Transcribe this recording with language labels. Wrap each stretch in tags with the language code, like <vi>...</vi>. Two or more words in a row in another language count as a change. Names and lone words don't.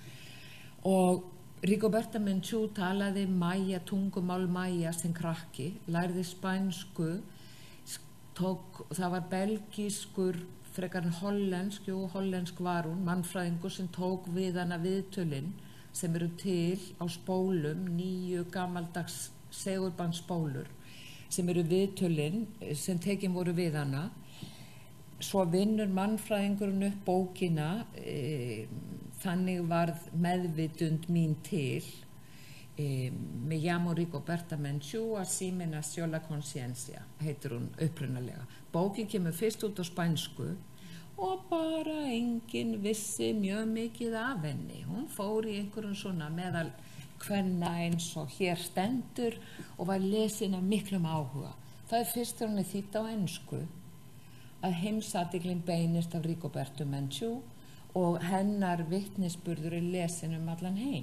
<is>Og Rigoberta Menchú talaði mæja, tungumál mæja sem krakki, lærði spænsku, það var belgískur, frekar hollensk var hún, mannfræðingur sem tók við hana viðtölin sem eru til á spólum, 9 gamaldags segulbandsspólur sem eru viðtölin sem tekin voru við hana. Svo vinnur mannfræðingurinn upp bókina, þannig varð meðvitund mín til.</is> <es>Me llamo Rigoberta Menchú, así me nació la conciencia,</es> <is>heitir hún upprunalega. Bókin kemur fyrst út á spænsku og bara enginn vissi mjög mikið af henni. Hún fór í einhverjum svona meðal kvenna eins og hér stendur og var lesin af miklum áhuga. Það fyrst þegar hún þýdd á ensku að heimsathyglin beinist af Rigobertu Menchú og hennar vitnisburður lesin allan heim.</is>